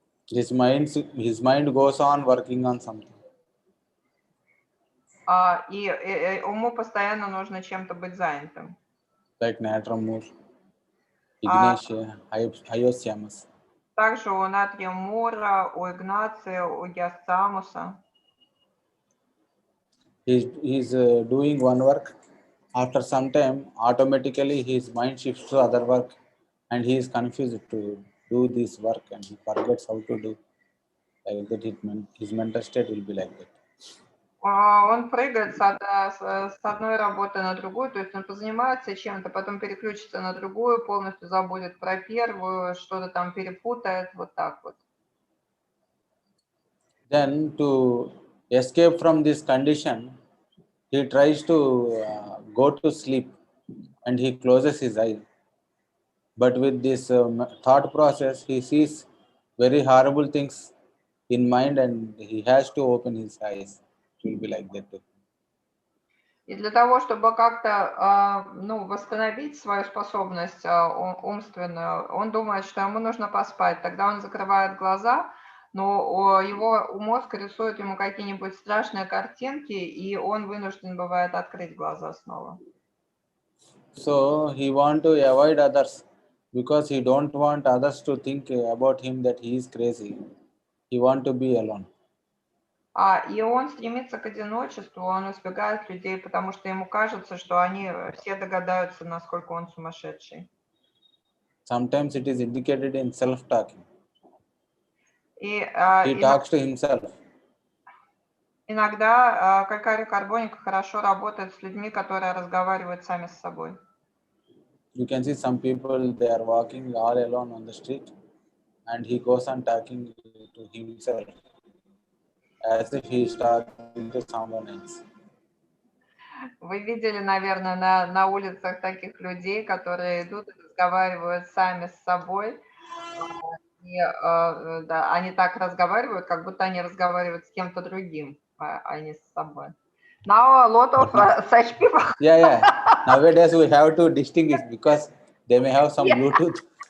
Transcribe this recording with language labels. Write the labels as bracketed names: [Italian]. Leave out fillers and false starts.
[English] His mind goes on working on something. [Russian] И ему постоянно нужно чем-то быть занятым. [English] Like Natramur, Ignatia, Iosiamus. [Russian] Также у Натрия Мура, у Игнация, у Гиасцамуса. [English] He's doing one work. After some time, automatically his mind shifts to other work and he is confused to do this work and he forgets how to do. Like that, his mental state will be like that. [Russian] Он прыгает с одной работы на другую, то есть он позанимается чем-то, потом переключится на другую, полностью забудет про первую, что-то там перепутает, вот так вот. [English] Then to escape from this condition, he tries to go to sleep and he closes his eye. But with this thought process, he sees very horrible things in mind and he has to open his eyes. It will be like that too. [Russian] И для того, чтобы как-то ну, восстановить свою способность умственную, он думает, что ему нужно поспать. Тогда он закрывает глаза, но его мозг рисует ему какие-нибудь страшные картинки, и он вынужден бывает открыть глаза снова. [English] So he want to avoid others because he don't want others to think about him that he is crazy. He want to be alone. [Russian] И он стремится к одиночеству, он избегает людей, потому что ему кажется, что они все догадаются, насколько он сумасшедший. [English] Sometimes it is indicated in self-talking. [Russian] И [English] He talks to himself. [Russian] иногда карбоника хорошо работает с людьми, которые разговаривают сами с собой. [English] You can see some people, they are walking all alone on the street and he goes on talking to himself as if he is talking to someone else. [Russian] Вы видели, наверное, на улицах таких людей, которые идут и разговаривают сами с собой. И да, они так разговаривают, как будто они разговаривают с кем-то другим, а не с собой. [English] Now a lot of such people. Yeah. Nowadays we have to distinguish because they may have some Bluetooth.